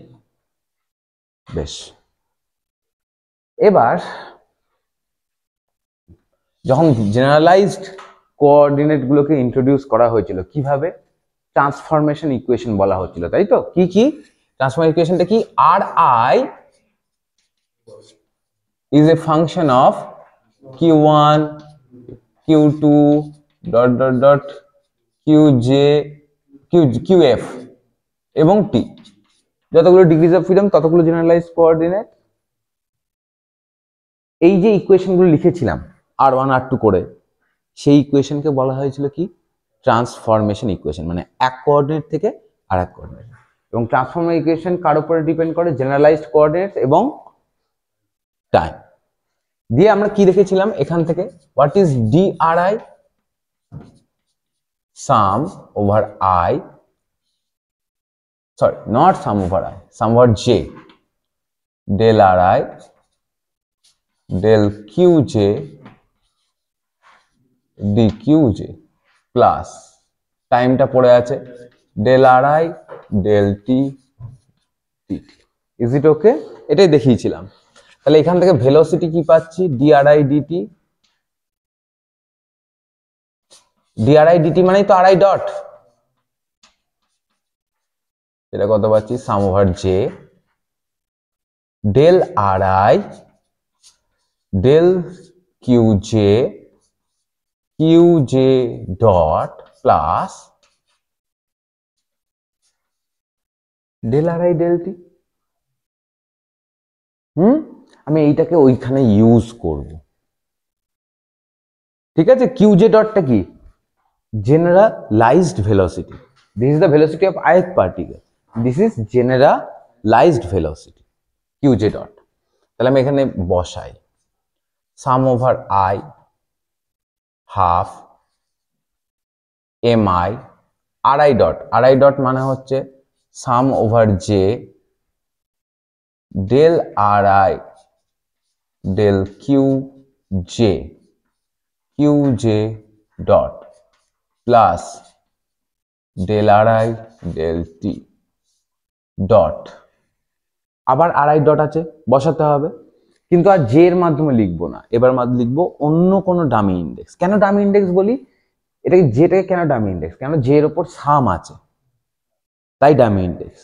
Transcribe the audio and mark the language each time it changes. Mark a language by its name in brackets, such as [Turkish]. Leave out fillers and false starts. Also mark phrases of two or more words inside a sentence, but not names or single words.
[Bangla] বেশ, এবার যখন [English] generalized coordinate [Bangla] গুলোকে ইন্ট্রোডিউস করা হয়েছিল, কিভাবে? [English] transformation equation [Bangla] বলা হচ্ছিল, তাই তো? কি কি [English] transformation equation [Bangla] কি? [English] R I is a function of q1 q2 dot dot dot qj qf এবং t, যতগুলো degrees of freedom ততগুলো generalized coordinate. [Bangla] এই যে ইকুয়েশনগুলো লিখেছিলাম r1 r2 করে, সেই ইকুয়েশনকে বলা হয়েছিল কি [English] transformation equation, [Bangla] মানে এক কোঅর্ডিনেট থেকে আরেক কোঅর্ডিনেট। এবং [English] transformation equation [Bangla] কার উপরে ডিপেন্ড করে? [English] generalized coordinate এবং টাইম। [Bangla] দিয়ে আমরা কি দেখেছিলাম এখান থেকে, [English] what is DRI? sum over I, sorry, not sum over I, sum over J, del RI del QJ dQJ প্লাস [Bangla] টাইমটা পড়ে আছে [English] del RI del T dt। is it OK? [Bangla] এটাই দেখিয়েছিলাম। তাহলে এখান থেকে ভেলোসিটি কি পাচ্ছি? DRI dt, DRI dt মানেই তো RI ডট, এটা কত পাচ্ছি? [English] sum over J del RI del QJ dot plus del RI del T। [Bangla] আমি এইটাকে ওইখানে ইউজ করব, ঠিক আছে? QJ ডটটা কি? [English] generalized velocity. This is the velocity of ith particle. This is generalized velocity, QJ dot। [Bangla] তাহলে আমি এখানে বসাই [English] sum over I half mi RI dot, RI dot [Bangla] মানে হচ্ছে [English] sum over J del RI del QJ dot প্লাস del RI del T ডট। [Bangla] আবার RI ডট আছে, বসাতে হবে, কিন্তু আর J এর মাধ্যমে লিখবো না, এবার লিখবো অন্য কোনো [English] dummy index. [Bangla] কেন [English] dummy index [Bangla] বলি? এটাকে জেটাকে কেন [English] dummy index? [Bangla] কেন J এর উপর সাম আছে, তাই [English] dummy index.